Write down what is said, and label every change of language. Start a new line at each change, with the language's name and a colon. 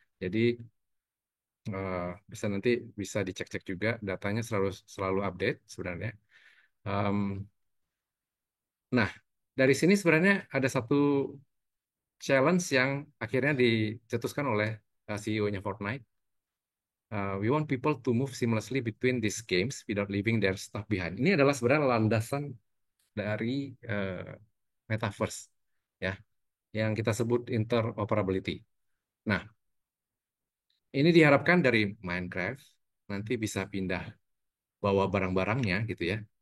Indonesian: Jadi bisa nanti bisa dicek-cek juga datanya selalu update sebenarnya. Nah, dari sini sebenarnya ada satu challenge yang akhirnya dicetuskan oleh CEO-nya Fortnite.
English: We want people to move seamlessly between these games without leaving their stuff behind.
Indonesian: Ini adalah sebenarnya landasan dari metaverse, ya, yang kita sebut interoperability. Nah, ini diharapkan dari Minecraft nanti bisa pindah bawa barang-barangnya gitu ya.